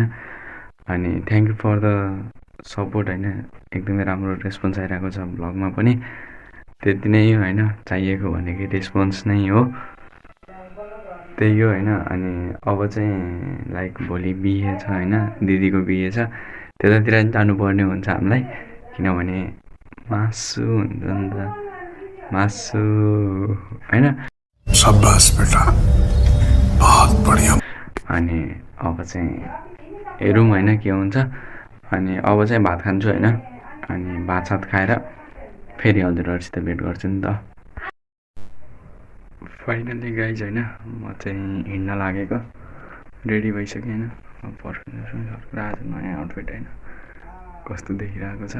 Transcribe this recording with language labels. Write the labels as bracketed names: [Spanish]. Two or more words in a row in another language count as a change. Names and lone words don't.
[Nepali] अनि [English] thank you for the support [Nepali] होइन एकदमै राम्रो रेस्पोन्स आइरहेको छ भ्लगमा पनि त्यति नै हो होइन चाहिएको भनेको रेस्पोन्स नै हो त्यही हो होइन। अनि अब चाहिँ लाइक भोलि बिहे छ होइन दिदीको बिहे छ त्यतातिर जानुपर्ने हुन्छ हामीलाई किनभने मासु हुन्छ नि त मासु होइन। [Hindi] शाबाश बेटा बहुत बढिया। [Nepali] अनि अब चाहिँ हेरौँ होइन के हुन्छ। अनि अब चाहिँ भात खान्छु होइन अनि भात सात खाएर फेरि हजुरहरूसित भेट गर्छु नि त। [English] finally guys [Nepali] होइन म चाहिँ हिँड्न लागेको रेडी भइसकेँ होइन पर्फेक्ट आज नयाँ आउटफिट होइन कस्तो देखिरहेको छ।